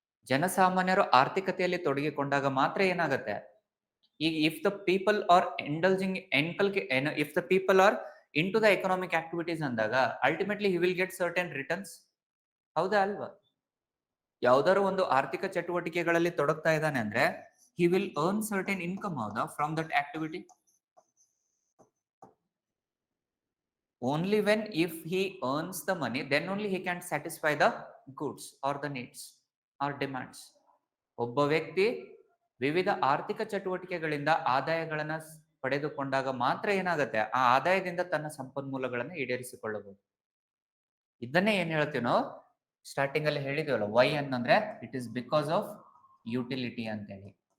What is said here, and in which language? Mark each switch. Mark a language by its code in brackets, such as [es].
[kn] ಜನಸಾಮಾನ್ಯರು ಆರ್ಥಿಕತೆಯಲ್ಲಿ ತೊಡಗಿಕೊಂಡಾಗ ಮಾತ್ರ ಏನಾಗುತ್ತೆ, ಈಗ [en] if the people are indulging if the people are into the economic activities [kn] ಅಂದಾಗ [en] Ultimately he will get certain returns. [kn] ಹೌದಾ ಅಲ್ವಾ? ಯಾವ್ದಾದ್ರು ಒಂದು ಆರ್ಥಿಕ ಚಟುವಟಿಕೆಗಳಲ್ಲಿ ತೊಡಗ್ತಾ ಇದ್ದಾನೆ ಅಂದ್ರೆ [en] He will earn certain income. [kn] ಹೌದಾ? [en] From that activity. Only when if he earns the money, then only he can satisfy the goods or the needs or demands. [kn] ಒಬ್ಬ ವ್ಯಕ್ತಿ ವಿವಿಧ ಆರ್ಥಿಕ ಚಟುವಟಿಕೆಗಳಿಂದ ಆದಾಯಗಳನ್ನ ಪಡೆದುಕೊಂಡಾಗ ಮಾತ್ರ ಏನಾಗುತ್ತೆ, ಆ ಆದಾಯದಿಂದ ತನ್ನ ಸಂಪನ್ಮೂಲಗಳನ್ನ ಈಡೇರಿಸಿಕೊಳ್ಳಬಹುದು. ಇದನ್ನೇ ಏನ್ ಹೇಳ್ತೀವಿ ನಾವು ಸ್ಟಾರ್ಟಿಂಗ್ ಅಲ್ಲಿ ಹೇಳಿದ್ವಲ್ಲ, Y ಅನ್ನಂದ್ರೆ [en] it is because of utility [kn] ಅಂತ ಹೇಳಿ.